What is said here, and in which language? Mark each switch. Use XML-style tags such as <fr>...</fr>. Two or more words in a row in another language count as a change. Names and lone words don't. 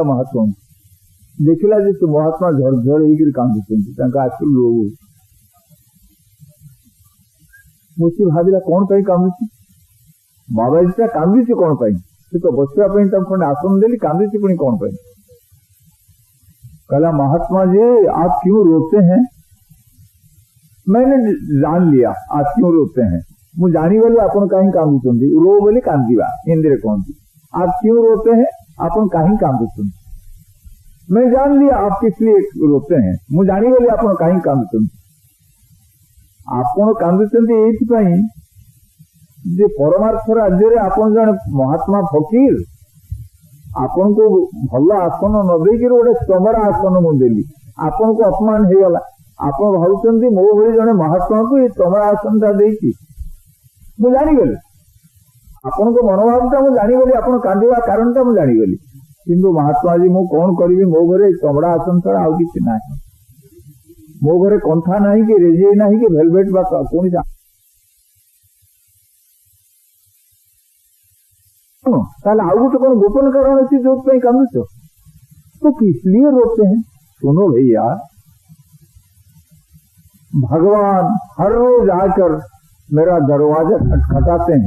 <or>ମହାତ୍ମାଙ୍କୁ ଦେଖିଲା ଯେ ସେ ମହାତ୍ମା ଝରଝର ହେଇକିରି କାନ୍ଦୁଛନ୍ତି, ତାଙ୍କ ଆଖିରୁ ଲୁହ ବହୁଛି। ମୋଚି ଭାବିଲା, କଣ ପାଇଁ କାନ୍ଦୁଛି? ବାବାଜୀଟା କାନ୍ଦୁଛି କଣ ପାଇଁ? ସେ ତ ବସିବା ପାଇଁ ତାଙ୍କୁ ଖଣ୍ଡେ ଆସନ ଦେଲି, କାନ୍ଦୁଛି ପୁଣି କଣ ପାଇଁ?</or> <hi>कहला, महात्मा जी आप क्यों रोते हैं? मैंने जान लिया आप क्यों रोते हैं।</hi> <or>ମୁଁ ଜାଣିଗଲି ଆପଣ କାହିଁ କାନ୍ଦୁଛନ୍ତି। रो ବୋଲି କାନ୍ଦିବା ହିନ୍ଦୀରେ କହନ୍ତି।</or> <hi>आप क्यों रोते हैं,</hi> <or>ଆପଣ କାହିଁ କାନ୍ଦୁଛନ୍ତି।</or> <hi>मैं जान लिया आप किस लिए रोते हैं,</hi> <or>ମୁଁ ଜାଣିଗଲି ଆପଣ କାହିଁ କାନ୍ଦୁଛନ୍ତି। ଆପଣ କାନ୍ଦୁଛନ୍ତି ଏଇଥିପାଇଁ ଯେ ପରମାର୍ଥ ରାଜ୍ୟରେ ଆପଣ ଜଣେ ମହାତ୍ମା ଫକୀର, ଆପଣଙ୍କୁ ଭଲ ଆସନ ନ ଦେଇକିରି ଗୋଟେ ଚମଡ଼ା ଆସନ ମୁଁ ଦେଲି, ଆପଣଙ୍କୁ ଅପମାନ ହେଇଗଲା। ଆପଣ ଭାବୁଛନ୍ତି ମୋ ଭଳି ଜଣେ ମହାତ୍ମାଙ୍କୁ ଏ ଚମଡ଼ା ଆସନଟା ଦେଇଛି। ମୁଁ ଜାଣିଗଲି ଆପଣଙ୍କ ମନୋଭାବଟା, ମୁଁ ଜାଣିଗଲି ଆପଣ କାନ୍ଦିବା କାରଣଟା ମୁଁ ଜାଣିଗଲି। କିନ୍ତୁ ମହାତ୍ମାଜୀ ମୁଁ କଣ କରିବି, ମୋ ଘରେ ଚମଡ଼ା ଆସନ ଛଡା ଆଉ କିଛି ନାହିଁ। ମୋ ଘରେ କନ୍ଥା ନାହିଁ, କି ରେଜେଇ ନାହିଁ, କି ଭେଲଭେଟ ବା କୌଣସି। ତାହାଲେ ଆଉ ଗୋଟେ କଣ ଗୋପନ କାରଣ ଅଛି ଯେ କାନ୍ଦୁଛ ତ</or> <hi>किस लिए रोते हैं। सुनो भैया, भगवान हर रोज आकर मेरा दरवाजा खटखटाते हैं।</hi>